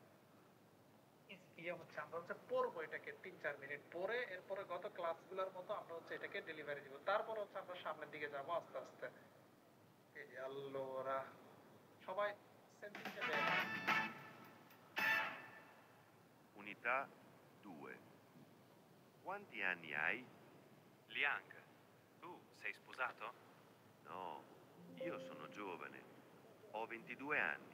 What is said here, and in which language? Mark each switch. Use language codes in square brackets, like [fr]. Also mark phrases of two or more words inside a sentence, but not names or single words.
[bn] আমরা হচ্ছে পড়বো এটাকে 3-4 মিনিট পরে এরপরে গত ক্লাসগুলোর মতো আমরা হচ্ছে এটাকে ডেলিভারি দিব তারপর হচ্ছে আমরা সামনের দিকে যাব আস্তে আস্তে allora সবাই [it] sentite bene Unità 2. Quanti anni hai? Liang, tu sei sposato? No, io sono giovane. Ho 22 anni.